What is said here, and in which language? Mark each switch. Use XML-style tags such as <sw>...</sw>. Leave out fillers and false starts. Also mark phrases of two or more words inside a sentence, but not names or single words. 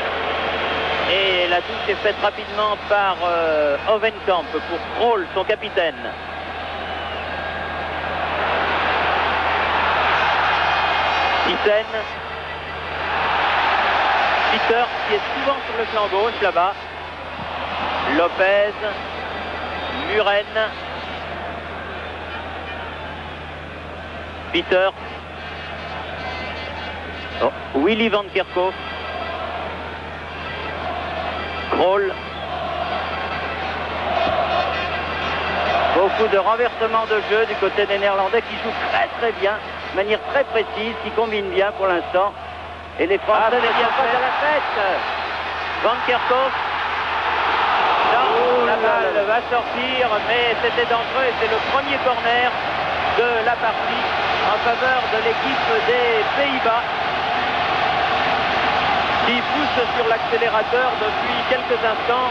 <fr>Et la touche est faite rapidement par Hovenkamp pour Krol, son capitaine. Thyssen. Peter qui est souvent sur le flanc gauche là-bas. Lopez. Muren. Peter. Willy van Kerkhoff. Krol. Beaucoup de renversement de jeu du côté des Néerlandais qui jouent très bien, de manière très précise, qui combinent bien pour l'instant. Et les Français ne viennent pas à la fête. Van Kerkhoff. Non, la balle va sortir, mais c'était dangereux et c'est le premier corner de la partie en faveur de l'équipe des Pays-Bas qui pousse sur l'accélérateur depuis quelques instants.</fr>